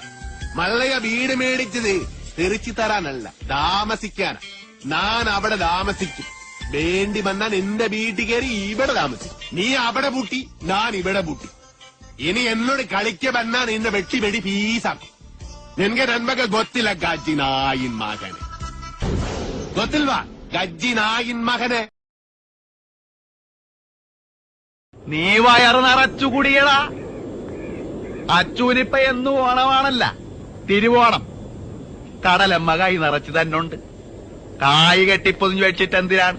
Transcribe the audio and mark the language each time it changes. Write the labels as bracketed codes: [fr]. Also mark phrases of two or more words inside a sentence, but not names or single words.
[ml] മള്ളയ വീട് മേടിച്ചത് തെറിച്ചു തരാനല്ല, താമസിക്കാനാ. ഞാൻ അവിടെ താമസിക്കും. വേണ്ടി വന്നാൽ എന്റെ വീട്ടിൽ കയറി ഇവിടെ താമസിക്കും. നീ അവിടെ പൂട്ടി, ഞാൻ ഇവിടെ പൂട്ടി. ഇനി എന്നോട് കളിക്ക വന്നാ നിന്നെ വെട്ടി പീസാക്കും. [kn] ನಿನ್ಗೆ ನನ್ ಬಗ್ಗೆ ಗೊತ್ತಿಲ್ಲ ಗಜ್ಜಿ ನಾಯಿನ್ ಮಗನೆ, ಗೊತ್ತಿಲ್ವಾ [ml] ഗജ്ജി നായിൻ മകനെ? നീ വയറ് നിറച്ചുകൂടിയടാ. അച്ചൂനിപ്പ എന്നും ഓണമാണല്ല, തിരുവോണം. കടലമ്മ കൈ നിറച്ചു തന്നുണ്ട്. കായ് കെട്ടിപ്പൊതിഞ്ഞു വെച്ചിട്ട് എന്തിനാണ്?